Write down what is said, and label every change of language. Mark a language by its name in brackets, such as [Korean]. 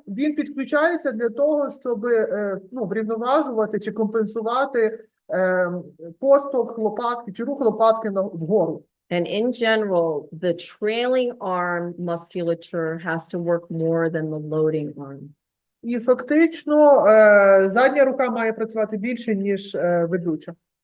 [Ukrainian] Він підключається для того, щоб врівноважувати чи компенсувати поштовх лопатки чи рух лопатки вгору. [English] And in general, the trailing arm musculature has to work more than the loading arm. [Ukrainian] І фактично задня рука має працювати більше, ніж ведуча.